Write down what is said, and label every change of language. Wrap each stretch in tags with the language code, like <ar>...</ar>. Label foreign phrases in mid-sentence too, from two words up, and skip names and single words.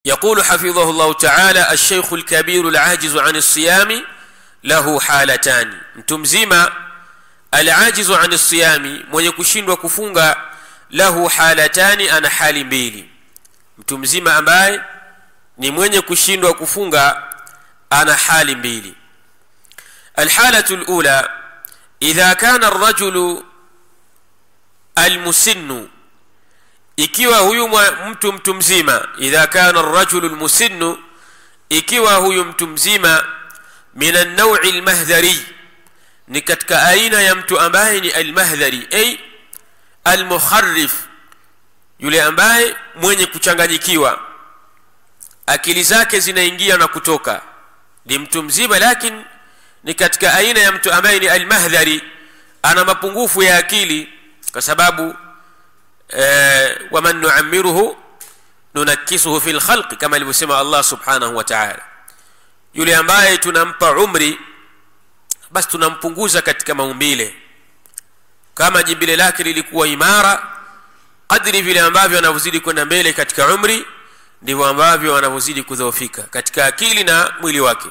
<ar>يقول حفظه الله تعالى: الشيخ الكبير العاجز عن الصيام له حالتان.</ar> <sw>mtu mzima</sw> <ar>العاجز عن الصيام,</ar> <sw>mwenye kushindwa kufunga,</sw> <ar>له حالتان,</ar> <sw>ana hali mbili. mtu mzima ambaye ni mwenye kushindwa kufunga ana hali mbili.</sw> <ar>الحالة الأولى: إذا كان الرجل المسن,</ar> <sw>ikiwa huyu mtu mzima,</sw> <ar>إذا كان الرجل المسن,</ar> <sw>ikiwa huyu mtu mzima,</sw> <ar>من النوع المهذري,</ar> <sw>ni katika aina ya mtu ambaye ni</sw> <ar>المهذري أي المخرف,</ar> <sw>yule ambaye mwenye kuchanganyikiwa, akili zake zinaingia na kutoka, ni mtu mzima lakini ni katika aina ya mtu ambaye ni al-mahdhari, ana mapungufu ya akili, kwa sababu</sw> <ar>ومن نعمره ننكسه في الخلق,</ar> <sw>kama alivyosema Allah</sw> <ar>سبحانه وتعالى.</ar> <sw>Yule ambaye tunampa umri basi tunampunguza katika maumbile. Kama jimbile lake lilikuwa imara, kadri vile ambavyo anavozidi kwenda mbele katika umri, ndivyo ambavyo anavozidi kudhoofika katika akili na mwili wake.</sw>